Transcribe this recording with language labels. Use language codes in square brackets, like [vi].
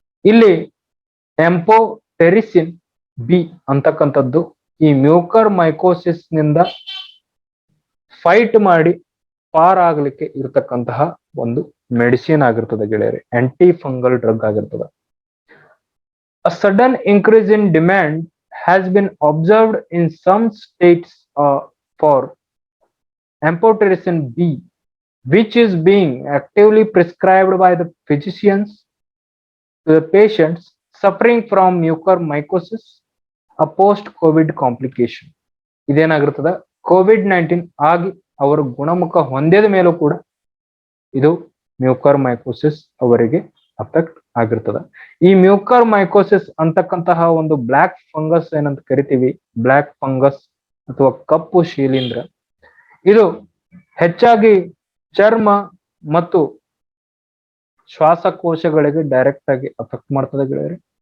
[kn] ಇಲ್ಲಿ amphotericin B ಅಂತಕ್ಕಂಥದ್ದು ಈ ಮ್ಯೂಕರ್ಮೈಕೋಸಿಸ್ ನಿಂದ ಫೈಟ್ ಮಾಡಿ ಪಾರಾಗ್ಲಿಕ್ಕೆ ಇರತಕ್ಕಂತಹ ಒಂದು ಮೆಡಿಸಿನ್ ಆಗಿರ್ತದೆ ಗೆಳೆಯರೆ, ಆಂಟಿ ಫಂಗಲ್ ಡ್ರಗ್ ಆಗಿರ್ತದೆ. [en] A sudden increase in demand has been observed in some states for amphotericin B, which is being actively prescribed by the physicians to the patients suffering from mucormycosis, a post-COVID complication. [kn] ಇದೇನಾಗಿರ್ತದ, COVID-19 ಆಗಿ ಅವರು ಗುಣಮುಖ ಹೊಂದಿದ ಮೇಲೂ ಕೂಡ ಇದು ಮ್ಯೂಕರ್ಮೈಕೋಸಿಸ್ ಅವರಿಗೆ affect ಆಗಿರ್ತದ. ಈ ಮ್ಯೂಕರ್ಮೈಕೋಸಿಸ್ ಅಂತಕ್ಕಂತಹ ಒಂದು ಬ್ಲ್ಯಾಕ್ ಫಂಗಸ್ ಏನಂತ ಕರಿತೀವಿ, ಬ್ಲ್ಯಾಕ್ ಫಂಗಸ್ ಅಥವಾ ಕಪ್ಪು ಶಿಲೀಂಧ್ರ, ಇದು ಹೆಚ್ಚಾಗಿ ಚರ್ಮ ಮತ್ತು ಶ್ವಾಸಕೋಶಗಳಿಗೆ ಡೈರೆಕ್ಟ್ ಆಗಿ ಅಫೆಕ್ಟ್ ಮಾಡ್ತದೆ ಗೆಳೆಯರೆ.